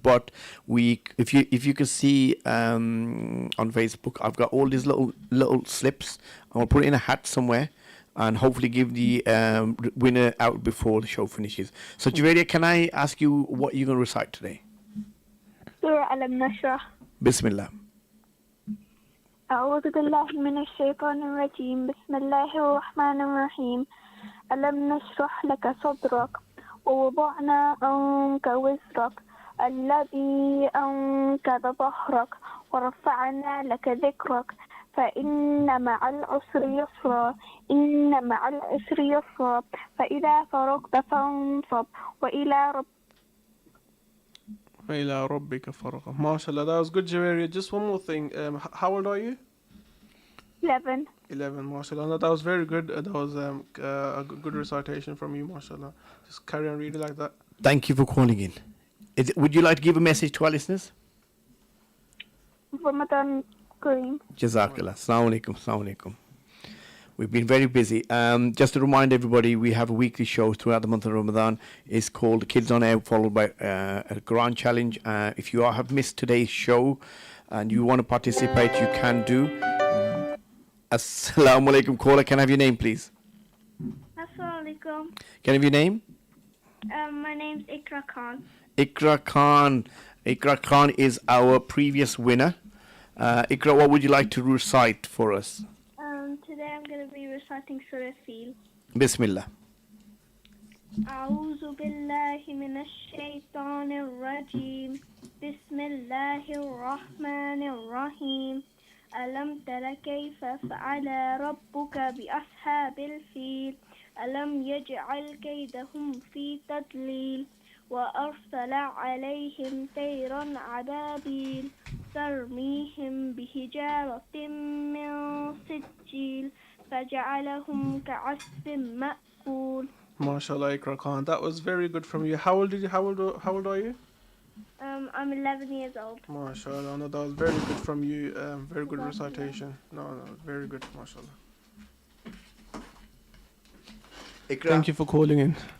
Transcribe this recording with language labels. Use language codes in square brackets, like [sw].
[en] But if you can see on Facebook, I've got all these little slips. I'll put it in a hat somewhere, and hopefully give the winner out before the show finishes. So, Javeria, can I ask you what you're going to recite today? Surah Al-Nashrah. Bismillah. [ar] أعوذ بالله من الشيطان الرجيم بسم الله الرحمن الرحيم ألم نشرح لك صدرك ووضعنا عنك وزرك الذي أنقض ظهرك ورفعنا لك ذكرك فإن مع العسر يسرا إن مع العسر يسرا فإذا فرغت فانصب وإلى ربك فرغ. [en] MashaAllah, that was good, Javeria. Just one more thing. How old are you? 11. 11, MashaAllah. That was very good. That was a good recitation from you, MashaAllah. Just carry on reading like that. Thank you for calling in. Would you like to give a message to our listeners? Ramadan Kareem. Jazakallah. Assalamu alaikum. Assalamu alaikum. We've been very busy. Just to remind everybody, we have a weekly show throughout the month of Ramadan. It's called Kids on Air, followed by a Quran challenge. If you have missed today's show and you want to participate, you can do. Assalamu alaikum. Caller, can I have your name, please? Assalamu alaikum. Can I have your name? My name's Ikra Khan. Ikra Khan. Ikra Khan is our previous winner. Ikra, what would you like to recite for us? Today I'm going to be reciting Surah Fil. Bismillah. [ar] أعوذ بالله من الشيطان الرجيم بسم الله الرحمن الرحيم ألم تر كيف فعل ربك بأصحاب الفيل ألم يجعل كيدهم في تضليل وأرسل عليهم طيرا عبابيل ترميهم بحجارة من سجيل فجعلهم كعصف مأكول. [en] MashaAllah, Ikra Khan. That was very good from you. How old are you? I'm 11 years old. MashaAllah. No, that was very good from you. Very good recitation. No, very good. MashaAllah. Ikra, Thank you for calling in.